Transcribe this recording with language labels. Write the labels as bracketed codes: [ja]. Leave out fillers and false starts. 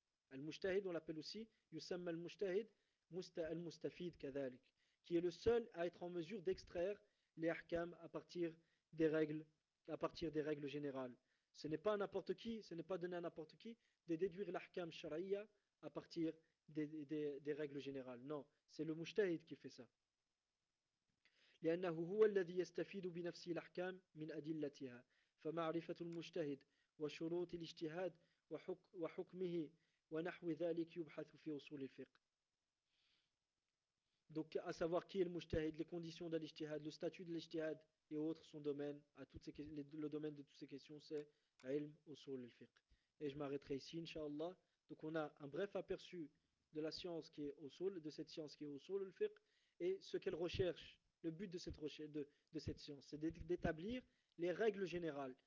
[fr] Al-mujtahid, on l'appelle aussi [ar] yusamma al-mujtahid, al-mustafid kadhalik, [fr] qui est le seul à être en mesure d'extraire les ahkam à partir des règles générales. Ce n'est pas n'importe qui, ce n'est pas donné à n'importe qui de déduire l'ahkam sharia à partir des règles générales. Non, c'est le mujtahid qui fait ça. [ar] لأنه هو الذي يستفيد بنفسه الأحكام من أدلتها. فمعرفة المجتهد وشروط الاجتهاد وحكمه ونحو ذلك يبحث في أصول الفقه. [fr] Donc, à savoir qui est le mujtahid, les conditions de l'ijtihad, le statut de l'ijtihad et autres, son domaine, à toutes ces, le domaine de toutes ces questions, c'est ilm usul al-fiqh. Et je m'arrêterai ici, inshallah. Donc, on a un bref aperçu de la science qui est usul, de cette science qui est usul al-fiqh, et ce qu'elle recherche, le but de cette recherche, de cette science, c'est d'établir les règles générales.